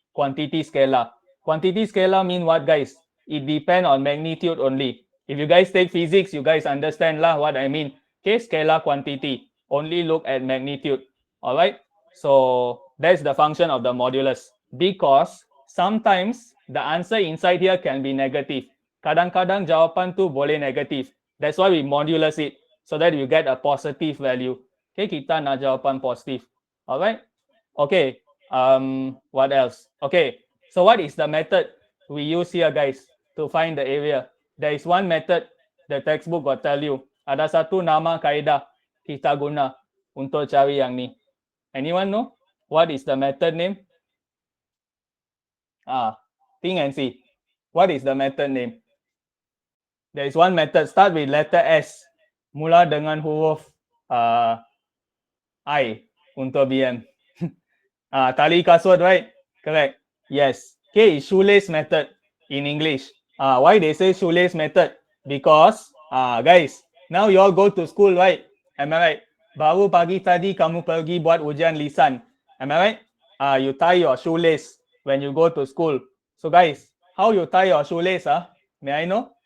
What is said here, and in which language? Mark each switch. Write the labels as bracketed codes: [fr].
[en] Quantity scalar. Quantity scalar mean what, guys? It depends on magnitude only. If you guys take physics, you guys understand lah what I mean. Okay, scalar quantity. Only look at magnitude. All right. So that's the function of the modulus. Because sometimes the answer inside here can be negative. [ms] Kadang-kadang jawapan tu boleh negatif. [en] That's why we modulus it so that you get a positive value. Okay, [ms] kita nak jawapan positif. [en] All right. Okay. What else? Okay. So what is the method we use here, guys, to find the area? There is one method the textbook will tell you. [ms] Ada satu nama kaedah kita guna untuk cari yang ni. [en] Anyone know what is the method name? Think and see. What is the method name? There is one method. Start with letter S. [ms] Mula dengan huruf I untuk BM. Tali kasut, [en] right? Correct. Yes. Okay, shoelace method in English. Why they say shoelace method? Because, guys, now you all go to school, right? Am I right? [ms] Baru pagi tadi kamu pergi buat ujian lisan. [en] Am I right? You tie your shoelace when you go to school. So, guys, how you tie your shoelace? May I know?